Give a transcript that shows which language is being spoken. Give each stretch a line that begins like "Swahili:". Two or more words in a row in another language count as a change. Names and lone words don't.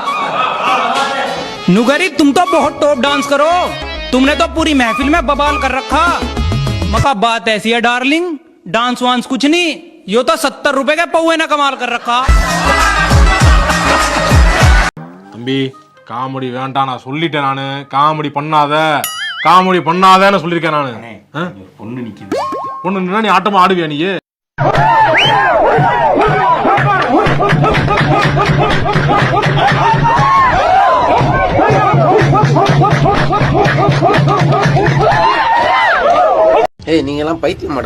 Hindi: नूकरी, तुम तो बहुत टॉप डांस करो, तुमने तो पूरी महफिल में बवाल कर रखा। मका बात ऐसी है डार्लिंग, डांस वांस कुछ नहीं, यो तो 70 रुपए के पौवे ने कमाल कर रखा।
Tamil: தம்பி, காமெடி வேண்டாம், நான் சொல்லிட்டேன். நானு காமெடி பண்ணாதன்னு சொல்லிருக்கேன் நானு. பொண்ணு நிக்குது. பொண்ணு நின்னா நீ ஆட்டமா ஆடுவியா நீ? ஏய், நீங்க எல்லாம் பைத்தியமாடா?